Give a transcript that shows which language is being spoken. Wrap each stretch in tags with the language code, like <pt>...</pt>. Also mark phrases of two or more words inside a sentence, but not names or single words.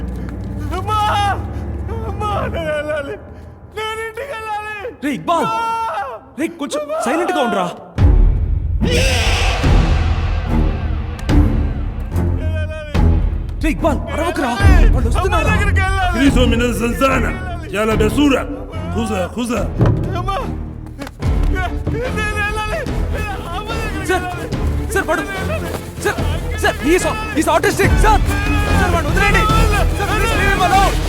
<te>అమ్మా అమ్మా, నేను వెళ్ళాలి, నేను ఇంటికి వెళ్ళాలి. రే ఇక్బాల్, రే కొంచెం సైలెంట్ గా ఉండరా. రే ఇక్బాల్, అరవకురా, వాళ్ళు వస్తున్నారు.</te> <ar>Cristo من الزنزانة يلا بسورة خذها خذها.</ar> <te>సార్ సార్ వాడు, సార్ సార్</te> <en>is autistic</en> <te>సార్. సార్ వాడు వదిలేండి సార్,</te> <en>Please leave him alone.</en>